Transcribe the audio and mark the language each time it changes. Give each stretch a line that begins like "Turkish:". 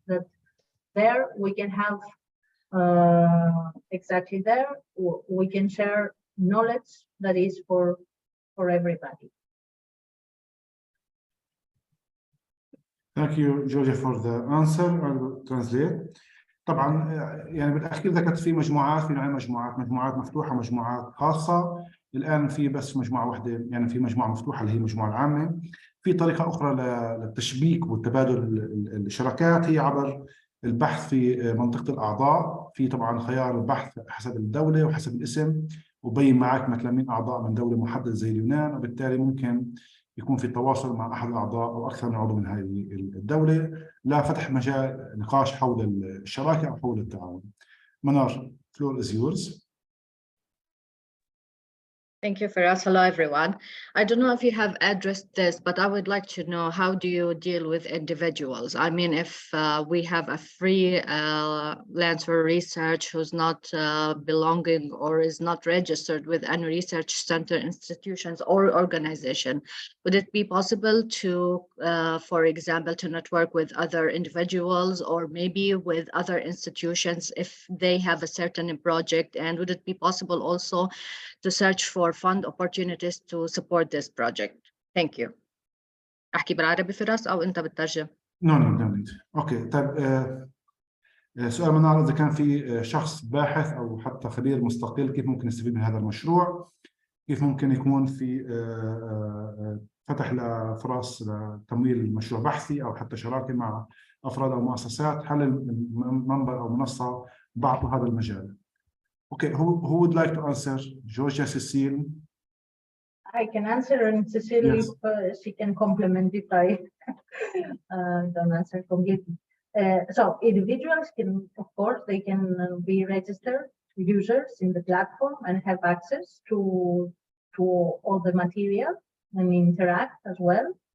English: That there we can have exactly there we can share knowledge that is for everybody. Thank you, Georgia, for the answer. I will translate.
Arabic: طبعا يعني بالاخير ذكرت في مجموعات، في نوعين مجموعات مفتوحه ومجموعات خاصه. الان في بس مجموعه واحده، يعني في مجموعه مفتوحه اللي هي المجموعه العامه. في طريقه اخرى للتشبيك والتبادل الشراكات هي عبر البحث في منطقه الاعضاء. في طبعا خيار البحث حسب الدوله وحسب الاسم، وبين معك مثلا من اعضاء من دوله محدده زي اليونان، وبالتالي ممكن يكون في تواصل مع احد الاعضاء او اكثر من عضو من هذه الدوله لفتح مجال نقاش حول الشراكه او حول التعاون.
English: منار, floor is yours. Thank you, Firas. Hello, everyone. I don't know if you have addressed this, but I would like to know, how do you deal with individuals? I mean, if we have a freelance for research who's not belonging or is not registered with any research center, institutions, or organization, would it be possible to, for example, to network with other individuals or maybe with other institutions if they have a certain project? And would it be possible also to search for fund opportunities to support this project? Thank you.
Arabic: أحكي بالعربي فراس أو أنت بتترجم؟
English: No. Okay.
Arabic: طيب سؤال منار، إذا كان في شخص باحث أو حتى خبير مستقل كيف ممكن يستفيد من هذا المشروع؟ كيف ممكن يكون في فتح لفرص لتمويل مشروع بحثي أو حتى شراكة مع أفراد أو مؤسسات؟ هل المنبر أو منصة بعطوا هذا المجال؟
English: Okay, who would like to answer? Georgia, Cecile? I can answer, and Cecile, Yes. if she can complement if I don't answer completely. So individuals can, of course, they can be registered users in the platform and have access to all the material and interact as well.